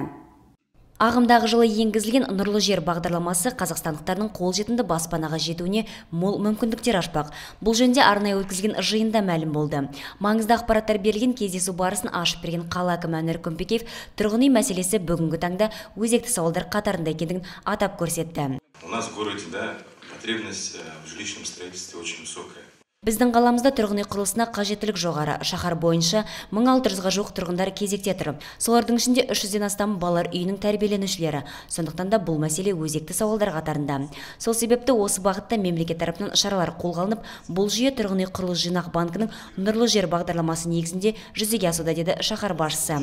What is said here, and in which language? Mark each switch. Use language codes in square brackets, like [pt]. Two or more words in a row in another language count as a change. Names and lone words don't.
[kk] Ағымдағы жылы енгізілген нұрлы жер бағдарламасы қазақстандықтардың қолжетімді баспанаға жетуіне мол мүмкіндіктер ашпақ. Бұл жөнінде арнайы өткізілген жиында мәлім болды. Маңызды ақпараттар берілген кездесу барысын ашып берген қала әкімі Әнуар Күмпекеев тұрғын үй мәселесі бүгінгі таңда өзекті сауалдар қатарында екендігін атап көрсетті. [ru] У нас в городе, потребность в жилищном строительстве очень высокая. [kk] Біздің қаламызда тұрғын үй құрылысына қажеттілік жоғары. Шаһар бойынша 1600-ға жуық тұрғындар кезекте тұр. Солардың ішінде 300-ден астам балалар үйінің тәрбиеленушілері. Сондықтан да бұл мәселе өзекті сауалдар қатарында. Сол себепті осы бағытта мемлекет тарапынан шаралар қолға алынып, бұл жүйе тұрғын үй құрылыс жинақ банкінің Нұрлы жер бағдарламасы негізінде жүзеге асуда, деді шаһар басшысы.